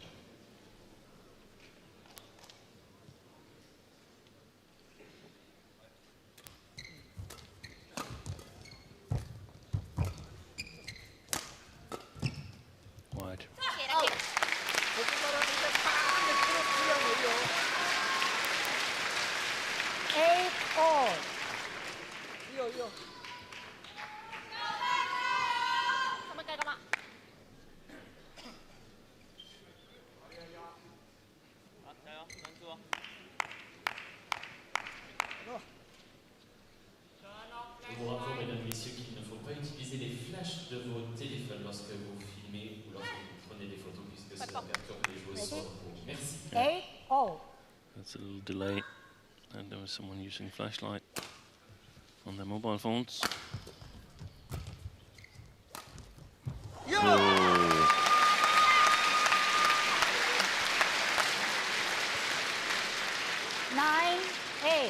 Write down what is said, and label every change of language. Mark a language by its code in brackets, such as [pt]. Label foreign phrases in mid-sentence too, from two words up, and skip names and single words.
[en] Wide. 8-all. [ja] いいよいいよ。 [fr] Je vous rappelle, mesdames, messieurs, qu'il ne faut pas utiliser les flashs de vos téléphones lorsque vous filmez ou lorsque vous prenez des photos, puisque cela perturbe les joueuses sur le court. Merci. [en] 8-all. That's a little delay. And there was someone using flashlight on their mobile phones. Oh. 9-8.